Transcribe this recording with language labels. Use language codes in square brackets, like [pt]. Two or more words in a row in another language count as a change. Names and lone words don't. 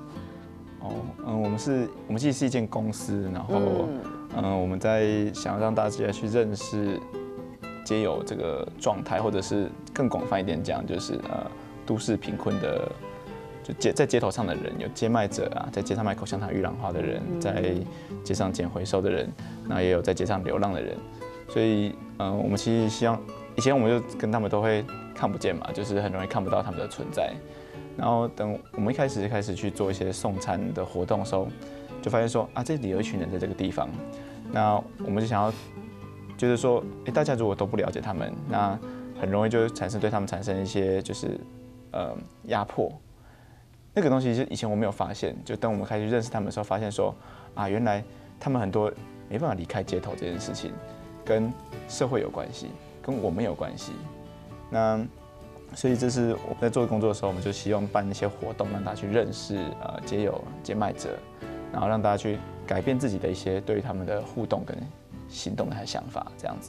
[zh] 我們其實是一間公司，然後我們在想要讓大家去認識街友這個狀態，或者是更廣泛一點講，就是都市貧困的，就在街頭上的人，有街賣者啊，在街上賣口香糖、玉蘭花的人，在街上撿回收的人，那也有在街上流浪的人，所以我們其實希望，以前我們就跟他們都會看不見嘛，就是很容易看不到他們的存在。然後等我們一開始去做一些送餐的活動的時候，就發現說啊，這裡有一群人在這個地方，那我們就想要，就是說，大家如果都不了解他們，那很容易就對他們產生一些就是壓迫。那個東西就以前我沒有發現，就等我們開始認識他們的時候，發現說啊，原來他們很多沒辦法離開街頭這件事情，跟社會有關係，跟我們有關係。那所以這是我們在做工作的時候，我們就希望辦一些活動，讓大家去認識街友、街賣者，然後讓大家去改變自己的一些對於他們的互動跟行動的想法，這樣子。